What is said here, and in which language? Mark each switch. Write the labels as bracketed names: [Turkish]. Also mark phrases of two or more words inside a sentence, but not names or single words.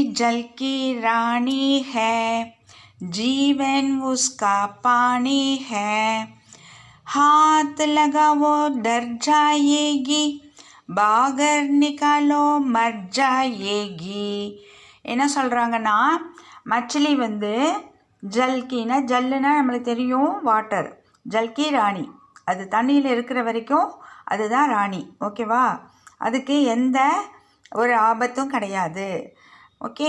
[Hindi] जल की रानी है, जीवन उसका पानी है, हाथ लगाओ डर जाएगी, बाहर निकालो मर जाएगी. [Tamil] என்ன சொல்கிறாங்கன்னா, மச்சிலி வந்து ஜல்கின்னா, ஜல்லுன்னா நம்மளுக்கு தெரியும் வாட்டர், [Hindi] जल की रानी, [Tamil] அது தண்ணியில் இருக்கிற வரைக்கும் அதுதான் ராணி. ஓகேவா? அதுக்கு எந்த ஒரு ஆபத்தும் கிடையாது. ஓகே.